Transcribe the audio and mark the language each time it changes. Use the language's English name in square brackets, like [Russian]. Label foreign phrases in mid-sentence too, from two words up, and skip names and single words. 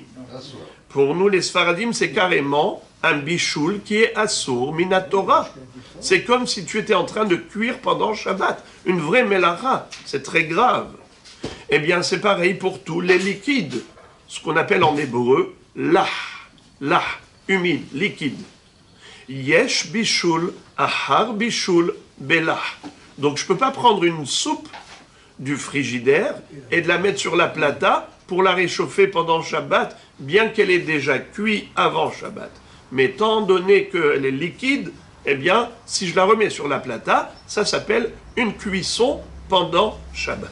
[French] Pour nous les Sfaradim, c'est carrément un bichoul qui est [Hebrew] אסור מן התורה. [French] C'est comme si tu étais en train de cuire pendant Shabbat, une vraie melara, c'est très grave. Eh bien c'est pareil pour tous les liquides, ce qu'on appelle en hébreu lah, humide, liquide. [Hebrew] יש בישול, אחר בישול, belah. [French] Donc je ne peux pas prendre une soupe du frigidaire et de la mettre sur la plata pour la réchauffer pendant Shabbat, bien qu'elle ait déjà cuit avant Shabbat. Mais étant donné qu'elle est liquide, eh bien, si je la remets sur la plata, ça s'appelle une cuisson pendant Shabbat.